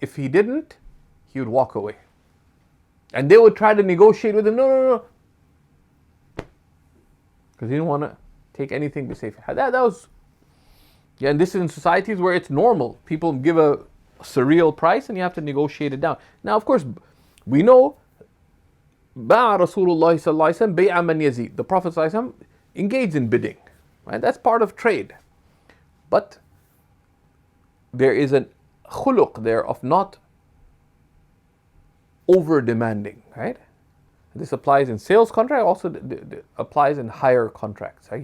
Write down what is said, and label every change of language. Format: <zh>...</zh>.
<en>If he didn't, he would walk away. And they would try to negotiate with him. No. Because he didn't want to take anything to save. That was, and this is in societies where it's normal. People give a surreal price and you have to negotiate it down. Now, of course, we know</en> <ar>باع رسول الله صلى الله عليه وسلم بيع من يزيد.</ar> <en>The Prophet</en> <ar>صلى الله عليه وسلم</ar> <en>engaged in bidding. Right? That's part of trade. But there is a khuluq there of not over demanding, right? This applies in sales contract, also applies in hire contracts. Right?</en>